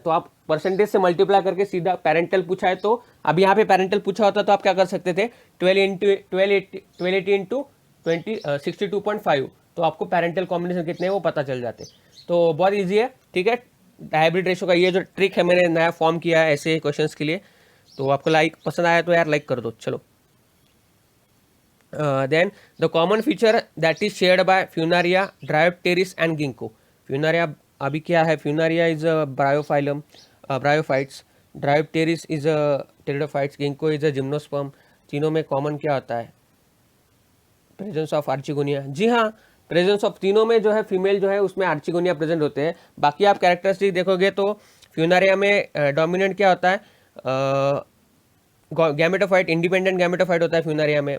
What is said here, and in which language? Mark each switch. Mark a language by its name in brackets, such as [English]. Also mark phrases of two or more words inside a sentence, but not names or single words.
[Hindi] तो आप परसेंटेज से मल्टीप्लाई करके सीधा पेरेंटल पूछा है, तो अब यहाँ पे पेरेंटल पूछा होता तो आप क्या कर सकते थे 1280 इंटू 62.5, तो आपको [English] parental combination [Hindi] कितने हैं वो पता चल जाते। तो बहुत ईजी है, ठीक है, [English] hybrid ratio [Hindi] का ये जो ट्रिक है मैंने नया फॉर्म किया है ऐसे क्वेश्चंस के लिए। तो आपको पसंद आया तो यार लाइक कर दो। [English] चलो then the common feature that is shared by Funaria, Dryopteris and Ginkgo. [Hindi] Funaria अभी क्या है, [English] Funaria is a bryophyllum, bryophytes, Dryopteris is a pteridophytes, Ginkgo is a gymnosperm। [Hindi] तीनों में कॉमन क्या होता है [English] presence of archegonia, [Hindi] जी हाँ [English] presence of [Hindi] तीनों में जो है फीमेल जो है उसमें आर्चिगोनिया प्रेजेंट होते हैं। बाकी आप कैरेक्टरिस्टिक देखोगे तो फ्यूनारिया में डोमिनेंट क्या होता है गैमेटोफाइट, [English] independent gametophyte [Hindi] होता है फ्यूनारिया में।